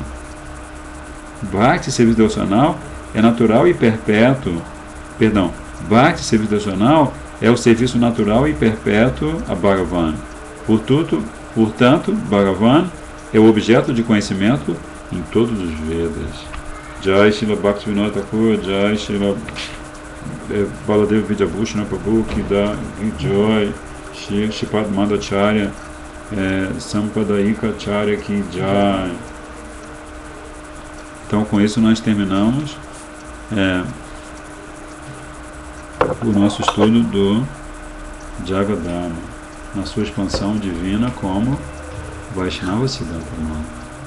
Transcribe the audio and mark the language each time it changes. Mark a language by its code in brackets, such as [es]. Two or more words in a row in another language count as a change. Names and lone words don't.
[pt] Bhakti, serviço devocional, é natural e perpétuo. Bhakti, serviço devocional, é o serviço natural e perpétuo a Bhagavan. Portanto, Bhagavan é o objeto de conhecimento em todos os Vedas. Jai Srila Bhaktivinoda Thakur, Jai Srila Baladeva Vidyabhushana Prabhu, que dá Joy, Shripad Madhacharya, Sampadaika Acharya, que Jai. Então, com isso nós terminamos o nosso estudo do Jagadharma, na sua expansão divina como [sa] वैष्णव सिद्धान्त मत.